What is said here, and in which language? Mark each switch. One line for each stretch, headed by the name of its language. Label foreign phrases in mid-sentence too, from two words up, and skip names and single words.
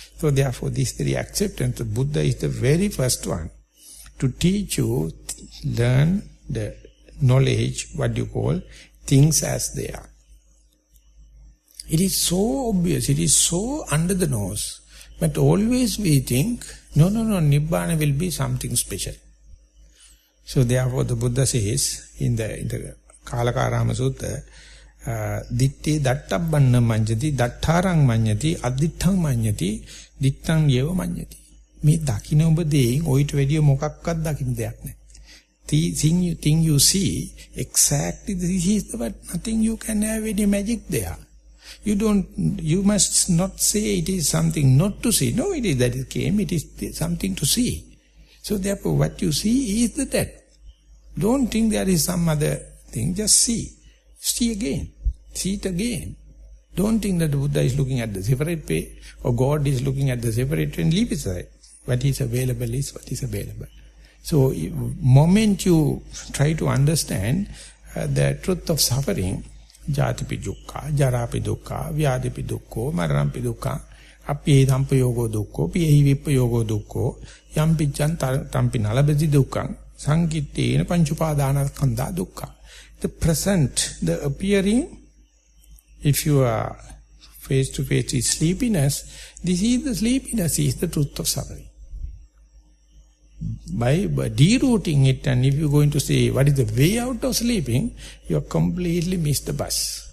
English: So therefore this very acceptance, the Buddha is the very first one to teach you, learn the knowledge, what you call, things as they are. It is so obvious, it is so under the nose, but always we think, no, Nibbana will be something special. So therefore the Buddha says in the Kalakarama Sutta,
Pali: Ditte dattabbanna manjati, dattarang manjati, addittang manjati, dittang yeva manjati.
Sinhala: මේ දකින ඕබ දෙයින්, ඕයිට වැඩිය මොකක්වත් දකින දෙයක් නැහැ.
English: The thing you see, exactly this is the, but nothing you can have any magic there. You must not say it is something not to see. No, it is that it came, it is something to see. So therefore what you see is that. Don't think there is some other thing, just see. See again, see it again. Don't think that the Buddha is looking at the separate way, or God is looking at the separate way, and leave it aside. What is available is what is available. So, moment you try to understand the truth of suffering,
Pali: jatipi dukkha, jarapi dukkha, vyadipi dukkho, maranampi dukkha, api edampa yogo dukkho, piyehi vippa yogo dukkho, yampiccan tampi nalabati dukkha, sankittena panchupadana skandha dukkha.
English: The present, the appearing, if you are face to face with sleepiness, this is the sleepiness, is the truth of suffering. By derooting it, and if you are going to say, what is the way out of sleeping, you have completely missed the bus.